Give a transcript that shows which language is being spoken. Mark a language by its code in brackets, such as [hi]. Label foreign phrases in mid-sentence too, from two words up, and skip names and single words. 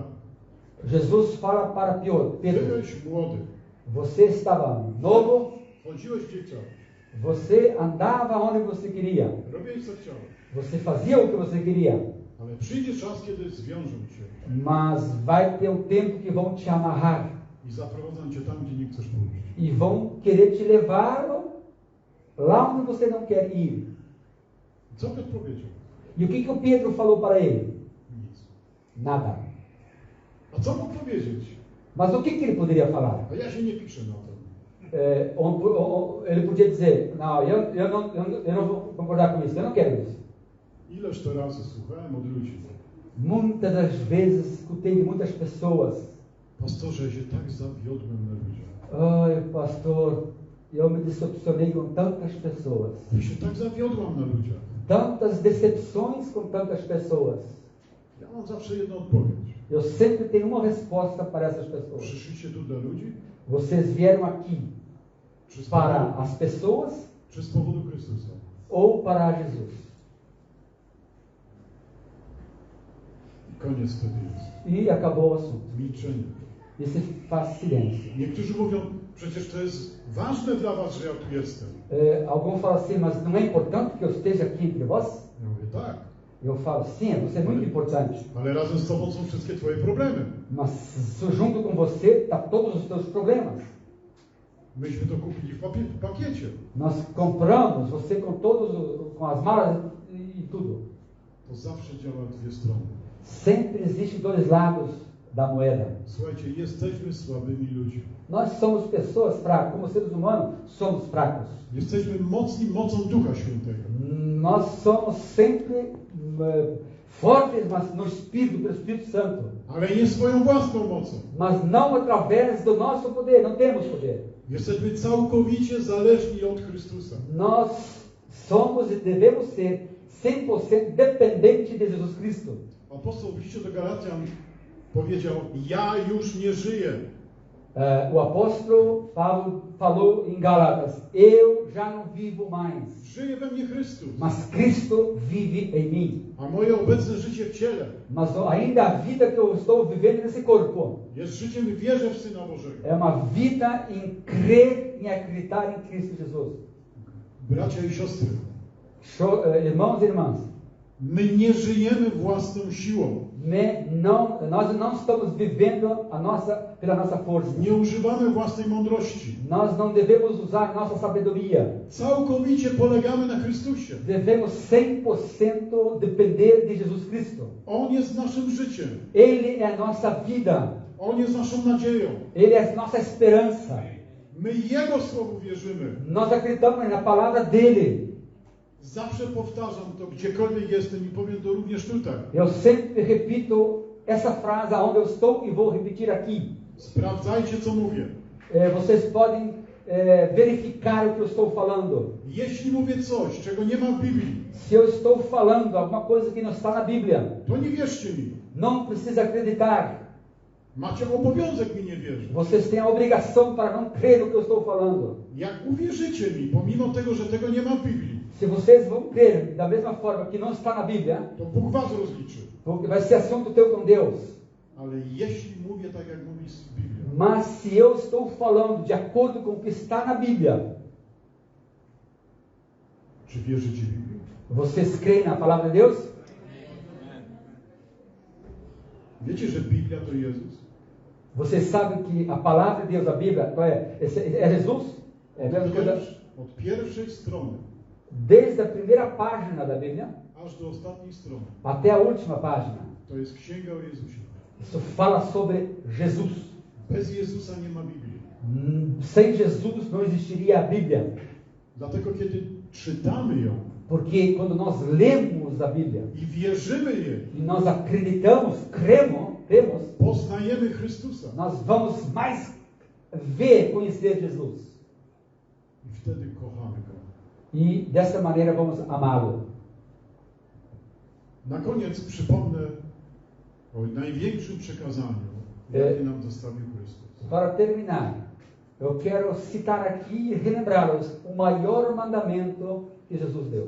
[pt] Jesus fala para Pedro, [pl] byłeś młody, [pt] você estava novo, [pl] chodziłeś gdzie chciałeś, [pt] você andava onde você queria, [pl] robiłeś co chciałeś, [pt] você fazia o que você queria, [pl] ale przyjdzie czas, kiedy zwiążą cię [pt] mas vai ter um tempo que vão te amarrar [pl] i zaprowadzą cię tam, gdzie nie chcesz pójść. [pt] e vão querer te levar lá onde você não quer ir. [pl] Co Piotr powiedział? [pt] E o que o Pedro falou para ele? [pl] Nic. [pt] Nada. [pl] A co mógł powiedzieć? [pt] Mas o que ele poderia falar? [pl] A ja się nie piszę na to. [pt] Ele podia dizer, não, eu não vou concordar com isso, eu não quero isso. [pl] Ileż to razy słuchałem od ludzi. [pt] Muitas das vezes escutei de muitas pessoas, [pl] Pastorze, ja się tak zawiodłem na ludziach. [pt] ai pastor, eu me decepcionei com tantas pessoas. [pl] Ja się tak zawiodłam na ludziach. [pt] Tantas decepções com tantas pessoas. [pl] Ja mam zawsze jedną odpowiedź. [pt] Eu sempre tenho uma resposta para essas pessoas. [pl] Przyszliście tu dla ludzi? [pt] Vocês vieram aqui [pl] Czy z [pt] para [pl] powodu, [pt] as pessoas [pl] czy z powodu Chrystusa? [pt] ou para Jesus? [pl] I koniec wtedy jest. [pt] E acabou o assunto. [pl] Milczenie. [pt] E se faz silêncio. [pl] Niektórzy mówią, przecież to jest ważne dla was, że ja tu jestem. [pt] Alguns falam assim, mas não é importante que eu esteja aqui entre vós? [pl] Ja mówię, tak, [pt] Eu falo, sim, você é muito importante. [pl] ale razem z tobą są wszystkie twoje problemy. [pt] Mas junto com você está todos os teus problemas. [pl] Myśmy to kupili w pakiecie. [pt] Nós compramos, você com todos, com as malas e tudo. [pl] To zawsze działa dwie strony. [pt] Sempre existe dois lados da moeda. [pl] Słuchajcie, jesteśmy słabymi ludźmi. [pt] Nós somos pessoas fracas, como seres humanos somos fracos. [pl] Jesteśmy mocni mocą Ducha Świętego. [pt] Nós somos sempre fortes, mas no Espírito, pelo Espírito Santo. [pl] Ale nie swoją własną mocą. [pt] Mas não através do nosso poder, não temos poder. [pl] Jesteśmy całkowicie zależni od Chrystusa. [pt] Nós somos e devemos ser 100% dependentes de Jesus Cristo. [pl] Apostoł w liście do Galacjan powiedział, ja już nie żyję. [pt] O apóstolo Paulo falou em Gálatas, eu já não vivo mais, [pl] Żyje we mnie Chrystus. [pt] mas Cristo vive em mim. [pl] A moje obecne życie w ciele [pt] Mas ainda a vida que eu estou vivendo nesse corpo [pl] jest życiem wierzę w Syna Bożego. [pt] é uma vida em crer, em acreditar em Cristo Jesus. [pl] Bracia i siostry, [pt] Irmãos e irmãs, [pl] my nie żyjemy własną siłą. [pt] nós não estamos vivendo pela nossa força. [pl] Nie używamy własnej mądrości. [pt] Nós não devemos usar nossa sabedoria. [pl] Całkowicie polegamy na Chrystusie. [pt] Devemos 100% depender de Jesus Cristo. [pl] On jest naszym życiem. [pt] Ele é a nossa vida. [pl] On jest naszą nadzieją. [pt] Ele é a nossa esperança. [pl] My Jego Słowu wierzymy. [pt] Nós acreditamos na palavra dele. [pl] Zawsze powtarzam to, gdziekolwiek jestem i powiem to również tutaj. [pt] Eu sempre repito essa frase aonde eu estou e vou repetir aqui. [pl] Sprawdzajcie, co mówię. [pt] Vocês podem verificar o que eu estou falando. [pl] Jeśli mówię coś, czego nie ma w Biblii, [pt] Se eu estou falando alguma coisa que não está na Bíblia, [pl] to nie wierzcie mi. [pt] não precisa acreditar. [pl] Macie obowiązek mi nie wierzyć. [pt] Vocês têm a obrigação para não crer no que eu estou falando. [pl] Jak uwierzycie mi, pomimo tego, że tego nie ma w Biblii, [pt] Se vocês vão crer da mesma forma que não está na Bíblia, [pl] to Bóg was rozliczy. [pt] porque vai ser assunto teu com Deus. [pl] Ale jeśli mówię tak, jak mówi Biblia, [pt] Mas se eu estou falando de acordo com o que está na Bíblia, [pl] czy wierzycie Biblii? [pt] vocês creem na palavra de Deus? [pl] Wiecie, że Biblia to Jezus? [pt] Vocês sabem que a palavra de Deus, a Bíblia, é Jesus? É a mesma coisa? [pl] Od pierwszej strony [pt] Desde a primeira página da Bíblia [pl] aż do ostatniej strony [pt] até a última página, [pl] to jest księga o Jezusie. [pt] isso fala sobre Jesus. [pl] Bez Jezusa nie ma Biblii. [pt] Sem Jesus não existiria a Bíblia. [pl] Dlatego kiedy czytamy ją [pt] Porque quando nós lemos a Bíblia [pl] i wierzymy jej, [pt] e nós acreditamos, cremos, [pl] poznajemy Chrystusa. [pt] nós vamos mais ver, conhecer Jesus. [pl] I wtedy kochamy Go. [pt] E dessa maneira vamos amá-lo. [pl] Na koniec przypomnę o największym przekazaniu, jakie nam zostawił Chrystus. [pt] Para terminar, eu quero citar aqui e relembrá-los o maior mandamento que Jesus deu.